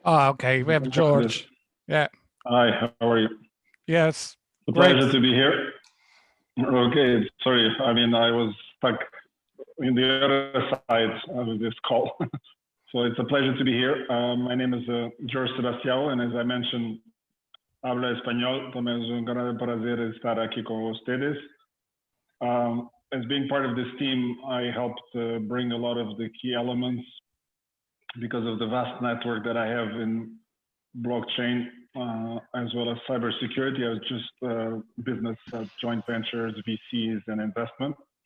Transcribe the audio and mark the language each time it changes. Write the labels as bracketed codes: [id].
[en] Okay, we have George. Yeah. Hi, how are you? Yes. It's a Great. pleasure to be here. Okay, sorry. I mean, I was stuck in the other side of this call. So it's a pleasure to be here. My name is George Sebastião, and as I mentioned, [es] hablo español. También es un gran placer estar aquí con ustedes. [en] As being part of this team, I helped bring a lot of the key elements because of the vast network that I have in blockchain, as well as cybersecurity, as just business, joint ventures, VCs, and investment.